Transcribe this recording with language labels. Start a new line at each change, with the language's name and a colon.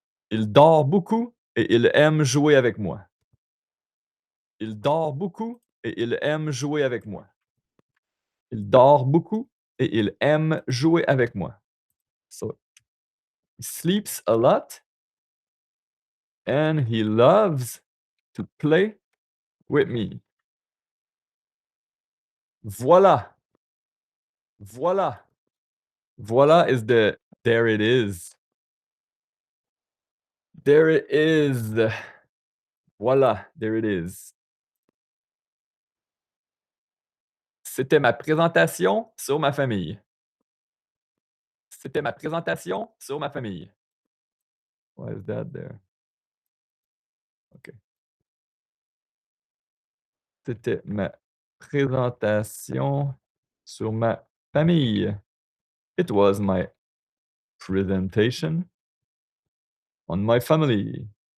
French: Il dort beaucoup et il aime jouer avec moi. Il dort beaucoup et il aime jouer avec moi. Il dort beaucoup et il aime jouer avec moi.
English: So, he sleeps a lot and he loves to play with me. Voilà. Voilà. Voila is the there it is. There it is. Voilà, there it is.
French: C'était ma présentation sur ma famille. C'était ma présentation sur ma famille.
English: Why is that there? OK.
French: C'était ma présentation sur ma famille.
English: It was my presentation on my family.